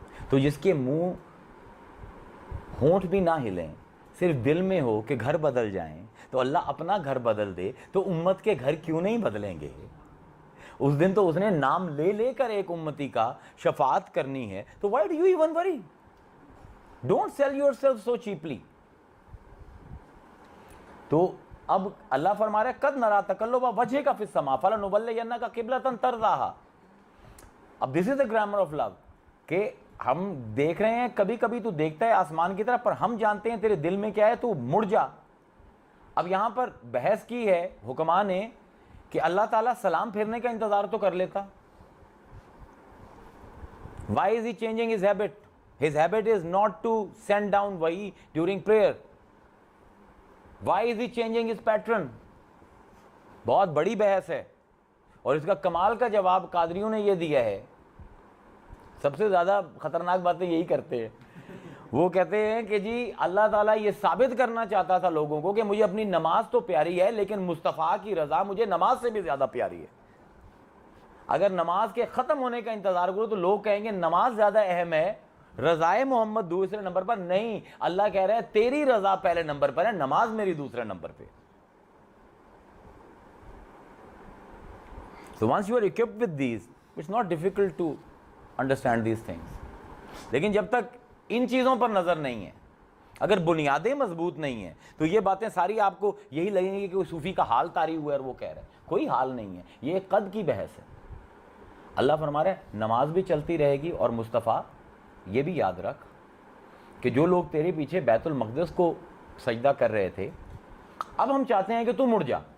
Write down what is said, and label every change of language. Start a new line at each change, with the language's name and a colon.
Urdu: تو جس کے منہ ہونٹ بھی نہ ہلیں, صرف دل میں ہو کہ گھر بدل جائیں, تو اللہ اپنا گھر بدل دے تو امت کے گھر کیوں نہیں بدلیں گے؟ اس دن تو اس نے نام لے لے کر ایک امتی کا شفاعت کرنی ہے, تو
English: why do you even worry? Don't sell yourself so cheaply.
Urdu: تو اب اللہ فرما رہا ہے
Arabic: قد نرا تقلب وجهک فی السماء فلنولینک قبلۃ ترضاها.
Urdu: اب
English: this is the grammar of love
Urdu: کہ ہم دیکھ رہے ہیں, کبھی کبھی تو دیکھتا ہے آسمان کی طرف, پر ہم جانتے ہیں تیرے دل میں کیا ہے, تو مڑ جا. اب یہاں پر بحث کی ہے حکماء نے کہ اللہ تعالیٰ سلام پھیرنے کا انتظار تو کر لیتا.
English: Why is he changing his habit? His habit is not to send down wahi during prayer. Why is he changing his pattern?
Urdu: بہت بڑی بحث ہے, اور اس کا کمال کا جواب قادریوں نے یہ دیا ہے. سب سے زیادہ خطرناک باتیں یہی کرتے ہیں. وہ کہتے ہیں کہ جی اللہ تعالیٰ یہ ثابت کرنا چاہتا تھا لوگوں کو کہ مجھے اپنی نماز تو پیاری ہے, لیکن مصطفیٰ کی رضا مجھے نماز سے بھی زیادہ پیاری ہے. اگر نماز کے ختم ہونے کا انتظار کرو تو لوگ کہیں گے نماز زیادہ اہم ہے, رضائے محمد دوسرے نمبر پر. نہیں, اللہ کہہ رہا ہے تیری رضا پہلے نمبر پر ہے, نماز میری دوسرے نمبر پہ.
English: So once you are equipped with these, it's not difficult to understand these things.
Urdu: لیکن جب تک ان چیزوں پر نظر نہیں ہے, اگر بنیادیں مضبوط نہیں ہیں, تو یہ باتیں ساری آپ کو یہی لگیں گی کہ کوئی صوفی کا حال طاری ہوا ہے اور وہ کہہ رہا ہے. کوئی حال نہیں ہے, یہ ایک قد کی بحث ہے. اللہ فرما رہا ہے نماز بھی چلتی رہے گی, اور مصطفیٰ یہ بھی یاد رکھ کہ جو لوگ تیرے پیچھے بیت المقدس کو سجدہ کر رہے تھے, اب ہم چاہتے ہیں کہ تو مڑ جا.